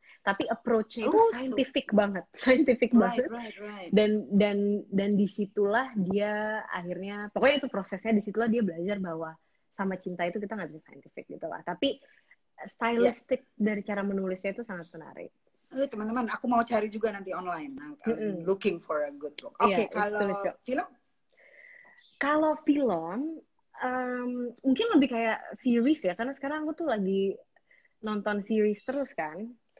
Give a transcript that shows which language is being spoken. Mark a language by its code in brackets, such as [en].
[id] Tapi approach-nya itu scientific banget. [en] Right. [id] Dan disitulah dia akhirnya, pokoknya itu prosesnya, disitulah dia belajar bahwa sama cinta itu kita nggak bisa scientific gitu lah. Tapi stylistic dari cara menulisnya itu sangat menarik. Teman-teman, aku mau cari juga nanti online. [en] I'm looking for a good book. [id] Oke, kalau film? Kalau film, Mungkin lebih kayak series ya, karena sekarang aku tuh lagi nonton series terus kan.